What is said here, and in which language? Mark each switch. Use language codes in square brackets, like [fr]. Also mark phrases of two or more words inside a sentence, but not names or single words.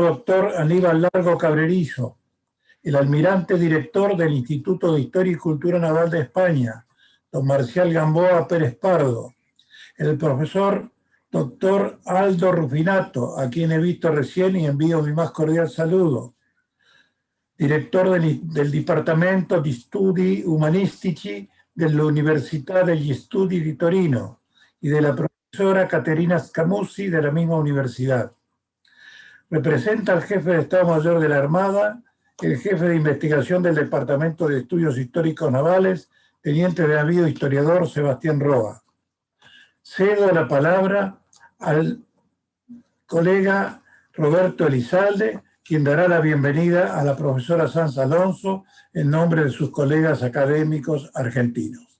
[es] doctor Aníbal Largo Cabrerizo, el almirante director del Instituto de Historia y Cultura Naval de España, don Marcial Gamboa Pérez Pardo, el profesor doctor Aldo Rufinato, a quien he visto recién y envío mi más cordial saludo, director del Dipartimento di Studi Umanistici dell'Università degli Studi di Torino, y de la profesora Caterina Scamuzzi de la misma universidad. Representa al jefe de Estado Mayor de la Armada, el jefe de investigación del Departamento de Estudios Históricos Navales, teniente de navío historiador Sebastián Roa. Cedo la palabra al colega Roberto Elizalde, quien dará la bienvenida a la profesora Sanz Alonso en nombre de sus colegas académicos argentinos.